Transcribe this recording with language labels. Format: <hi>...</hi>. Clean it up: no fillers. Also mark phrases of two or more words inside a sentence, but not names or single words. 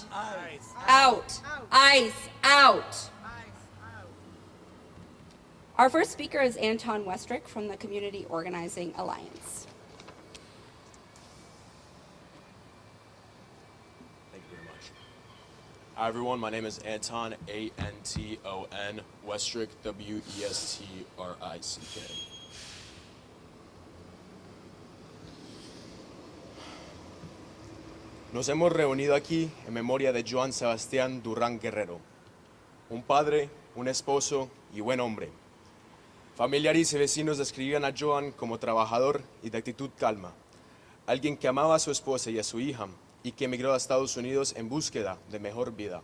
<en>Out. ICE out. Our first speaker is Anton Westrick from the Community Organizing Alliance. Hi everyone, my name is Anton, A-N-T-O-N, Westrick, W-E-S-T-R-I-C-K.</en> <es>Nos hemos reunido aquí en memoria de Joan Sebastián Durán Guerrero, un padre, un esposo y buen hombre. Familiares y vecinos describían a Joan como trabajador y de actitud calma, alguien que amaba a su esposa y a su hija, y que emigró a Estados Unidos en búsqueda de mejor vida.</es>